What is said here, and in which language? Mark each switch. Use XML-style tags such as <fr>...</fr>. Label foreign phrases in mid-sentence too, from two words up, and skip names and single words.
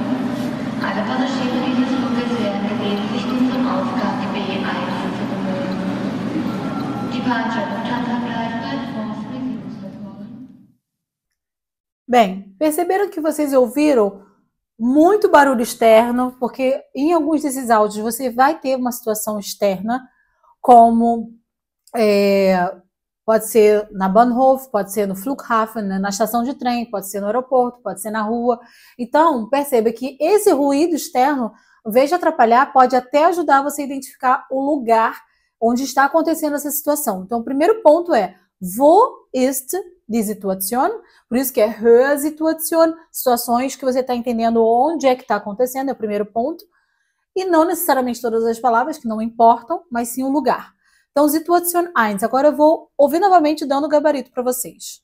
<de>Alle Passagiere dieses Fluges werden gebeten, sich nun zum Aufgang B1 zu bemühen.</de> <en>Departure Lufthansa Flight Platform 3</en> <pt>Bem, perceberam que vocês ouviram muito barulho externo, porque em alguns desses áudios você vai ter uma situação externa, como Pode ser na Bahnhof, pode ser no Flughafen, né, na estação de trem, pode ser no aeroporto, pode ser na rua. Então, perceba que esse ruído externo, ao invés de atrapalhar, pode até ajudar você a identificar o lugar onde está acontecendo essa situação. Então, o primeiro ponto é</pt> <de>wo ist die Situation?</de> <pt>Por isso que é Hörsituation, situações que você está entendendo onde é que está acontecendo, é o primeiro ponto. E não necessariamente todas as palavras, que não importam, mas sim o lugar. Então, Situation 1. Agora eu vou ouvir novamente dando o gabarito para vocês.</pt>